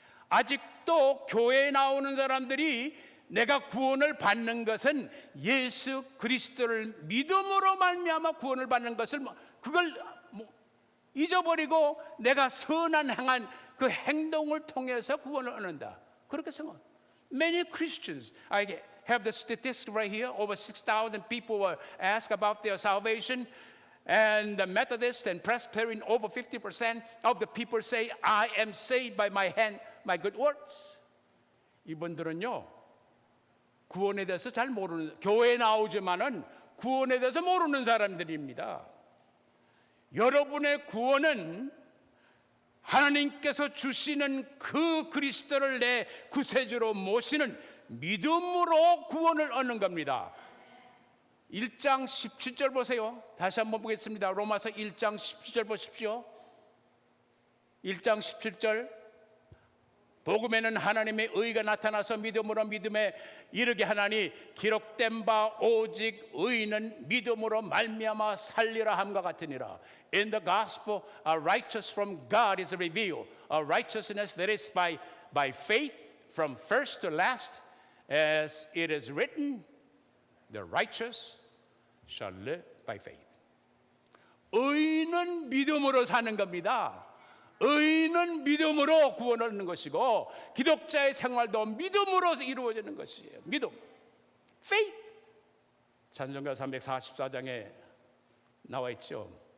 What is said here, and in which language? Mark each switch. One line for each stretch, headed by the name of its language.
Korean: 아직도 교회에 나오는 사람들이 내가 구원을 받는 것은 예수 그리스도를 믿음으로 말미암아 구원을 받는 것을 그걸 잊어버리고 내가 선한 행한 그 행동을 통해서 구원을 얻는다. 그렇게 생각.
English: Many Christians, I have the statistics right here. Over 6,000 people were asked about their salvation, and the Methodists and Presbyterian, over 50% of the people say, "I am saved by my good works."
Korean: 이분들은요, 구원에 대해서 잘 모르는, 교회에 나오지만은 구원에 대해서 모르는 사람들입니다. 여러분의 구원은 하나님께서 주시는 그 그리스도를 내 구세주로 모시는 믿음으로 구원을 얻는 겁니다. 1장 17절 보세요. 다시 한번 보겠습니다. 로마서 1장 17절 보십시오. 1장 17절. 복음에는 하나님의 의가 나타나서 믿음으로 믿음에 이르게 하나니 기록된 바 오직 의인은 믿음으로 말미암아 살리라 함과 같으니라.
English: In the gospel, a righteous from God is revealed, a righteousness that is by faith from first to last, as it is written, the righteous shall live by faith.
Korean: 의인은 믿음으로 사는 겁니다. 의인은 믿음으로 구원을 얻는 것이고 기독자의 생활도 믿음으로 이루어지는 것이에요. 믿음, faith. 찬송가 344장에 나와 있죠.